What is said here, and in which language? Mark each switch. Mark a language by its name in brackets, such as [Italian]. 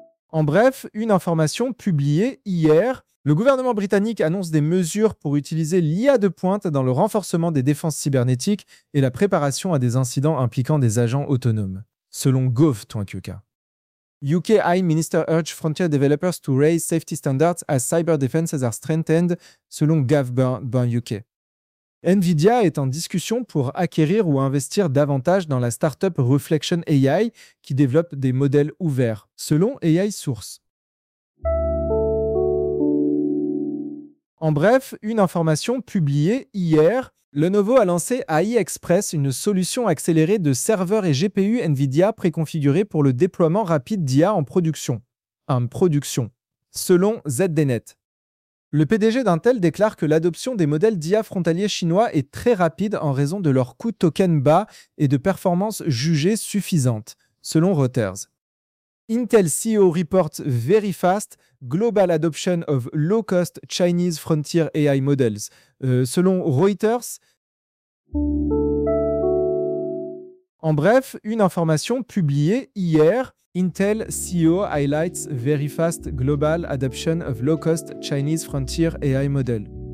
[French] En bref, une information publiée hier, le gouvernement britannique annonce des mesures pour utiliser l'IA de pointe dans le renforcement des défenses cybernétiques et la préparation à des incidents impliquant des agents autonomes, selon Gov.2NK. [English] UK High Minister urged frontier developers to raise safety standards as cyber defenses are strengthened, selon Gov.UK. [French] Nvidia est en discussion pour acquérir ou investir davantage dans la startup Reflection AI qui développe des modèles ouverts, selon AI Source. En bref, une information publiée hier, Lenovo a lancé AI Express, une solution accélérée de serveurs et GPU Nvidia préconfigurés pour le déploiement rapide d'IA en production. Selon ZDNet. Le PDG d'Intel déclare que l'adoption des modèles d'IA frontaliers chinois est très rapide en raison de leur coût token bas et de performances jugées suffisantes, selon Reuters. [English] Intel CEO reports very fast global adoption of low-cost Chinese frontier AI models. [French] Selon Reuters, en bref, une information publiée hier, [English] Intel CEO highlights very fast global adoption of low-cost Chinese frontier AI model.